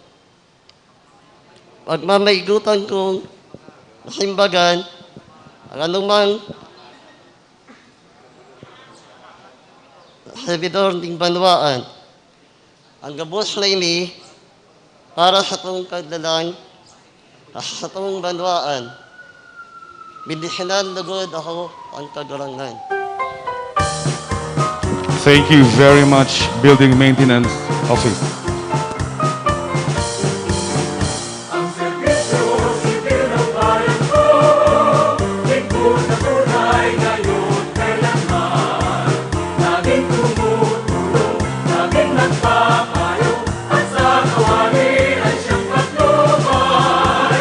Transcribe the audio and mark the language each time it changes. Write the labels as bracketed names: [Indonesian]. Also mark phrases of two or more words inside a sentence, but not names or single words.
[Bikol] Pagmamaigutan kong masimbagan ang anumang servidor ng Banwaan. Ang gabos na ini para sa itong kadlalang sa itong Banwaan. Bindisinan lugod ako ang kagarangan. [English] Thank you very much, Building Maintenance Office. [Filipino] Ang serbisyo sibil ng bayan ko, lingkod na tunay ngayon kailanman. Laging tumutulong, laging nagpapayo, at sa kawali ay siyang patnubay.